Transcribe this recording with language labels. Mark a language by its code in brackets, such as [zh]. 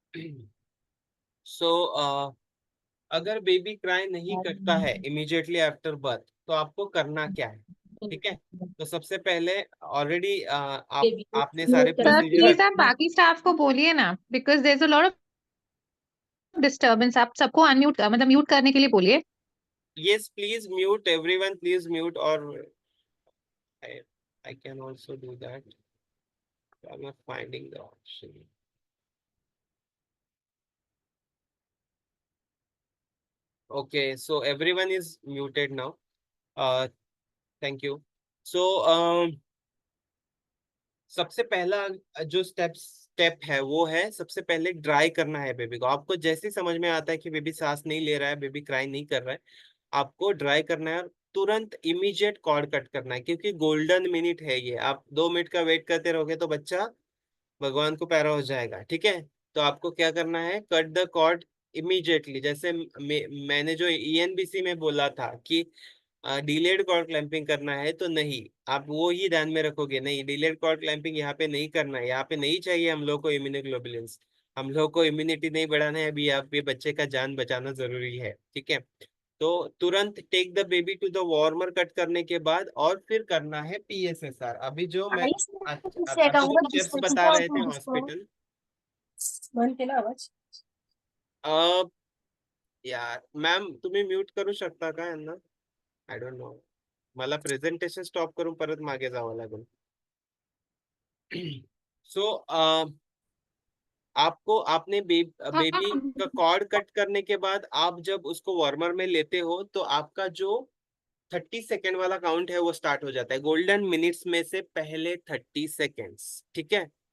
[hi] सो अगर baby cry नहीं करता है [en] immediately after birth [hi] तो आपको करना क्या है, ठीक है। तो सबसे पहले ऑलरेडी आपने सारे सर प्रोसीजर, प्लीज आप बाकी स्टाफ को बोलिए ना, [en] Because there is a lot of disturbance. [hi] आप सबको अनम्यूट मतलब म्यूट करने के लिए बोलिए। [en] yes please mute everyone, please mute, or I can also do that. I'm not finding the option. Okay, so everyone is muted now. Thank you. [hi] So सबसे पहला जो स्टेप है वो है, सबसे पहले ड्राई करना है बेबी को। आपको जैसे ही समझ में आता है कि बेबी सांस नहीं ले रहा है, बेबी क्राई नहीं कर रहा है, आपको ड्राई करना है और तुरंत इमीडिएट कॉर्ड कट करना है, क्योंकि गोल्डन मिनट है ये। आप 2 मिनट का वेट करते रहोगे तो बच्चा भगवान को प्यारा हो जाएगा, ठीक है। तो आपको क्या करना है, [en] Cut the cord immediately. [hi] जैसे मैंने जो ईएनबीसी में बोला था कि डिलेड कॉर्ड क्लैंपिंग करना है, तो नहीं, आप वो ही ध्यान में रखोगे। नहीं, डिलेड कॉर्ड क्लैंपिंग यहाँ पे नहीं करना है, यहाँ पे नहीं चाहिए हम लोग को इम्यूनोग्लोबुलिन्स। हम लोग को इम्यूनिटी नहीं बढ़ाना है अभी, आप ये बच्चे का जान बचाना जरूरी है, ठीक है। तो तुरंत [en] take the baby to the warmer [hi] cut करने के बाद, और फिर करना है पीएसएसआर। अभी जो मैं अभी जो स्टेप्स बता रहे थे हॉस्पिटल, [mr] बंद केला आवाज. यार मॅम तुम्ही म्यूट करू शकता का यांना? [en] I don't know, [mr] मला प्रेझेंटेशन स्टॉप करून परत मागे जावं लागेल. [hi] सो आपको आपने बेबी का कॉर्ड कट करने के बाद आप जब उसको वार्मर में लेते हो तो आपका जो 30 सेकेंड वाला काउंट है वो स्टार्ट हो जाता है। गोल्डन मिनट्स में से पहले 30 सेकेंड्स, ठीक है।